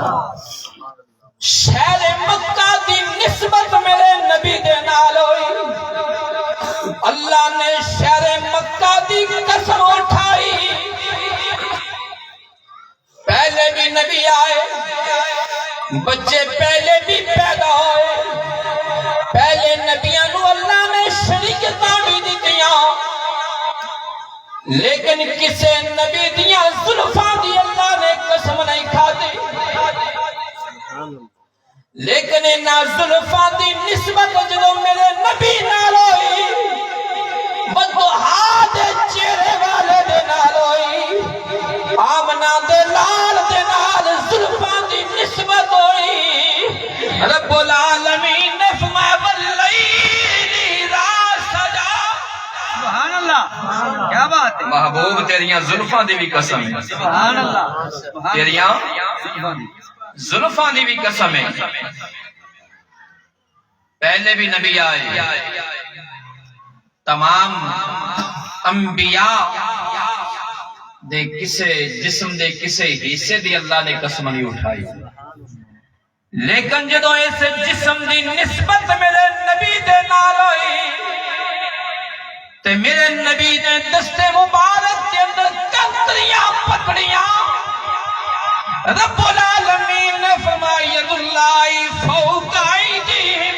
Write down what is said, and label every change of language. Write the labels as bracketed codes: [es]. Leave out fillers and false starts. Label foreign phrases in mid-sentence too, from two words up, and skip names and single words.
[pa] شہر مکہ دی نسبت میرے نبی دے نال ہوئی، اللہ نے شہر مکہ دی قسم اٹھائی، پہلے بھی نبی آئے، بچے پہلے بھی پیدا ہوئے، پہلے نبیاں نو اللہ نے شریعتاں بھی دتیاں، لیکن کسے نبی دیاں زلفاں دی اللہ نے قسم نہیں کھادی، لیکن انہاں زلفاں دی نسبت جدو میرے نبی نال ہوئی، بدوہا دے چہرے والے دے نال ہوئی، آمنہ دے لال دے نال زلفاں دی نسبت ہوئی، [ar] رب العالمین [pa] نے فرمایا [ar] واللیل اذا سجا، سبحان اللہ [ur] کیا بات ہے، [pa] محبوب تیریاں زلفاں دی بھی قسم ہے، [ar] سبحان اللہ، [pa] تیریاں زلفاں دی بھی قسم ہے، پہلے بھی نبی آئے، تمام انبیاء دے کسے جسم دے کسے حصے دی اللہ نے قسم نہیں اٹھائی، لیکن جدو اس جسم دی نسبت میرے نبی دے نال ہوئی، تے میرے نبی نے دستے مبارک کے اندر کنکریاں پکڑیاں، [ar] رب العالمین [pa] نے فرمایا [ar] ید اللہ فوق ایدیہم،